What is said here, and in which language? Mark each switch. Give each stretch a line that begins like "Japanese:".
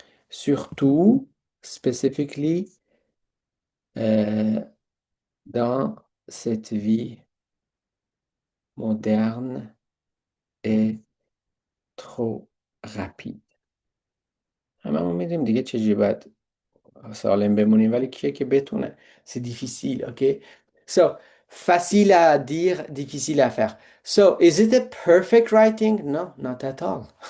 French: Surtout,
English: specifically,
French: dans cette vie moderne et trop rapide.
Persian: هممون میدونیم دیگه چجوری باید سالم بمونیم ولی کیه که بتونه
French: c'est difficile, OK?
English: So,
French: facile à dire, difficile à faire.
English: So, is it a perfect writing? No, not at all.